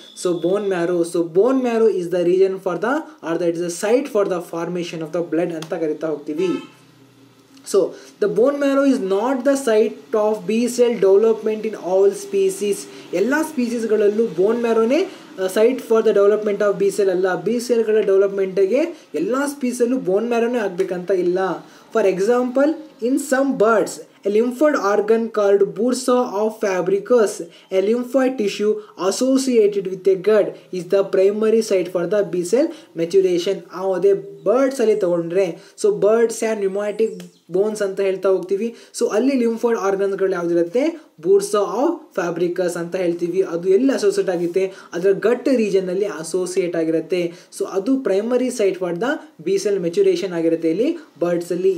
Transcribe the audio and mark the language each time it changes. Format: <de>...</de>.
<en>so bone marrow, so bone marrow is the region for the it is the site for the formation of the blood</en> <kn>ಅಂತ ಕರಿತಾ ಹೋಗ್ತೀವಿ.</kn> <en>So the bone marrow is not the site of B cell development in all species.</en> <kn>ಎಲ್ಲ ಸ್ಪೀಸೀಸ್ಗಳಲ್ಲೂ ಬೋನ್ ಮ್ಯಾರೋನೇ</kn> <en>Site for the development of B cell ಅಲ್ಲ.</en> <kn>B ಸೆಲ್ಗಳ ಡೆವಲಪ್ಮೆಂಟಿಗೆ ಎಲ್ಲ ಸ್ಪೀಸಲ್ಲೂ ಬೋನ್ ಮ್ಯಾರೋನೇ ಆಗಬೇಕಂತ ಇಲ್ಲ.</kn> <en>For example, in some birds a lymphoid organ called bursa of fabricus, a lymphoid tissue associated with a gut, is the primary site for the B cell maturation.</en> <kn>ಅದೇ birds ಅಲ್ಲಿ ತಗೊಂಡ್ರೆ, so birds and pneumatic bones ಅಂತ ಹೇಳ್ತಾ ಹೋಗ್ತೀವಿ. So ಅಲ್ಲಿ lymphoid ಆರ್ಗನ್ಸ್ಗಳು ಯಾವುದಿರುತ್ತೆ? ಬೂರ್ಸಾ of ಫ್ಯಾಬ್ರಿಕಸ್ ಅಂತ ಹೇಳ್ತೀವಿ. ಅದು ಎಲ್ಲಿ ಅಸೋಸಿಯೇಟ್ ಆಗುತ್ತೆ? ಅದರ ಗಟ್ ರೀಜನ್ನಲ್ಲಿ ಅಸೋಸಿಯೇಟ್ ಆಗಿರುತ್ತೆ. ಸೊ ಅದು</kn> <en>primary site for the B cell maturation</en> <kn>ಆಗಿರುತ್ತೆ ಇಲ್ಲಿ ಬರ್ಡ್ಸಲ್ಲಿ.</kn>